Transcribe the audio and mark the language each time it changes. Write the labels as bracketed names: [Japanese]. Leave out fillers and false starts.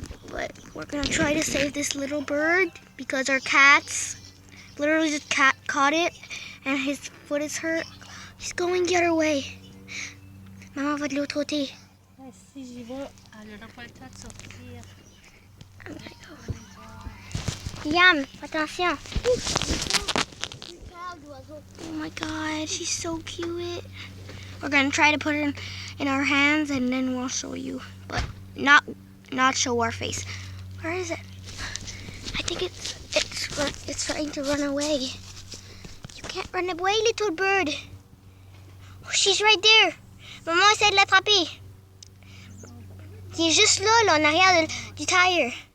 [English] But we're gonna try to save this little bird because our cats literally just caught it and his foot is hurt. He's going the other way. [French] Maman va de l'autre côté. Si j'y vais, elle n'aura pas le temps de sortir. [English] I'm gonna go. Yam, attention. Oh my god, she's so cute. We're gonna try to put her in our hands and then we'll show you, but not show our face. Where is it? I think it's trying to run away. You can't run away, little bird. Oh, she's right there. [French] Maman essaie de l'attraper. Il est juste là, en arrière du tire.